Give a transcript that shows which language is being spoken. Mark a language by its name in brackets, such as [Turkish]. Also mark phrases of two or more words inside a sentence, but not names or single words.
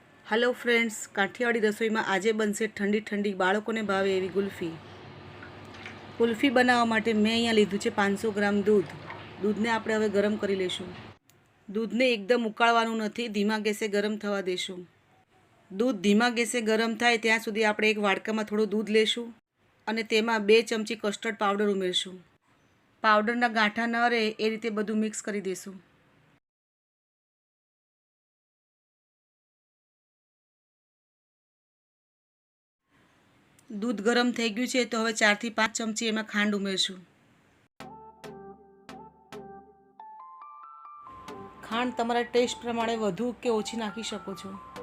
[English] Hello friends, [Gujarati] કાઠિયાવાડી રસોઈ માં આજ બનશે ઠંડી ઠંડી બાળકોને ભાવે એવી ગુલ્ફી। કુલ્ફી બનાવવા માટે મેં અહીંયા લીધું છે 500 ગ્રામ દૂધ। દૂધને આપણે હવે ગરમ કરી લેશું। દૂધને એકદમ ઉકાળવાનું નથી, ધીમા ગેસે ગરમ થવા દેશું। દૂધ ધીમા ગેસે ગરમ થાય ત્યાં સુધી આપણે એક વાડકામાં થોડું દૂધ લેશું અને તેમાં 2 ચમચી [English] custard powder [Gujarati] ઉમેરશું। પાઉડરના ગાંઠા ન રહે એ રીતે બધું મિક્સ કરી દેશું। દૂધ ગરમ થઈ ગયું છે તો હવે 4 થી 5 ચમચી એમાં ખાંડ ઉમેરશું। ખાંડ તમારા ટેસ્ટ પ્રમાણે વધુ કે ઓછી નાખી શકો છો।